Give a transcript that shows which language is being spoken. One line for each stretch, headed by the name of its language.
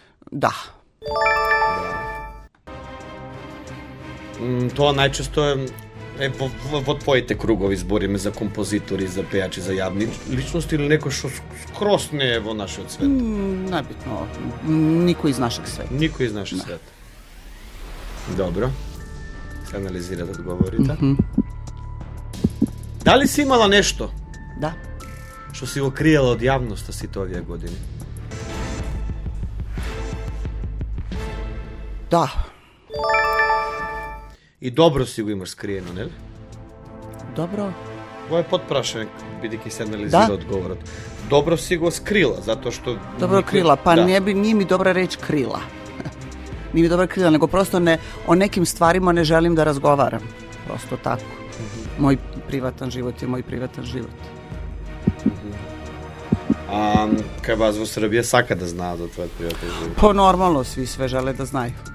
Macedonian: Да. Тоа најчесто е во твоите кругови, збориме за композитори, за пејачи, за јавни личности или некој што скрос не е во нашиот свет?
Serbian: Небитно, никој из нашeg света.
Macedonian: Никој из нашиот свет. Добро. Се анализират одговорите. Дали си имала нешто? Да. Што си го криела од јавноста сите овие години? Да. И добро си го имаш скриено, нели? Добро. Во е подпрашање, бидејќи се анализира одговорот. Добро си го скрила, затоа што...
Serbian: Добро крила, па nije mi dobra reč krila. Nije mi dobra krila, nego prosto o nekim stvarima ne želim da razgovaram. Prosto tako. Moj privatan život je moj privatan život.
Macedonian: A кај вас во Србија сака да знаат за твојот приватен живот?
Serbian: Pa normalno, svi sve žele da znaju.